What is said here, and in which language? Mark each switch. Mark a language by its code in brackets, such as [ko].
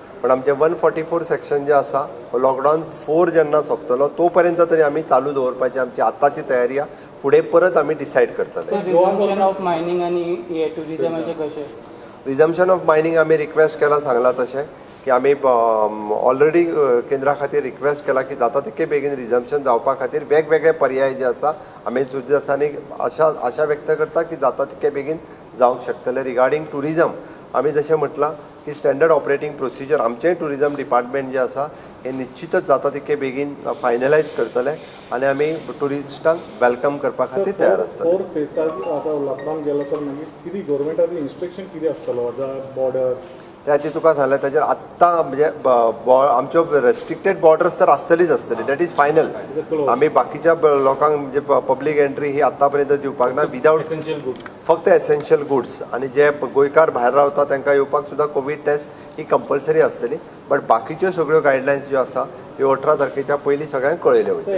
[gom] पण आमचे 144 सेक्शन जे आसा हो लॉकडावन 4 जेन्ना सोंपतलो तो पर्यंत तरी आमी चालू दवरपाची आमची आतांची तयारी आहा. फुडें परत आमी डिसायड करतले. [en] resumption of mining [gom] आनी टुरिझमाचें कशें? रिझम्पशन ऑफ मायनिंग आमी रिक्वेस्ट केला सांगला तशें की आमी ऑलरेडी केंद्रा खातीर रिक्वेस्ट केला की जाता तितके बेगीन रिझम्पशन जावपा खातीर वेगवेगळे पर्याय जे आसा आमी सुद्दांनी आशा व्यक्त करता की जाता तितके बेगीन जावंक शकतले. रिगार्डींग टुरिझम आमी जशें म्हटलां की स्टँडर्ड ऑपरेटींग प्रोसिजर आमचें टुरिझम डिपार्टमेंट जें आसा हें निश्चितच जाता तितके बेगीन फायनलायज करतले आनी आमी टुरिस्टांक वेलकम करपा खातीर तयार आसतले. 4 फेसाक आतां लॉकडावन गेलो तर मागीर कितें गव्हर्मेंटाचो इन्स्ट्रक्शन कितें आसतलो बॉर्डर त्या ती तुका सांगलें ताचेर आत्तां म्हणजे आमच्यो रेस्ट्रिक्टेड बॉर्डर्स तर आसतलीच आसतली. [en] That is final. [gom] आमी बाकीच्या लोकांक म्हणजे पब्लीक एंट्री ही आतां पर्यंत दिवपाक ना विदावट [en] essential goods, [gom] फक्त [en] Essential goods. [gom] आनी जे गोंयकार भायर रावता तांकां येवपाक सुद्दां कोवीड टेस्ट ही कंपल्सरी आसतली. बट बाकीच्यो सगळ्यो गायडलायन्स ज्यो आसा ह्यो 18 तारखेच्या पयलीं सगळ्यांक कळयल्यो वयतल्यो.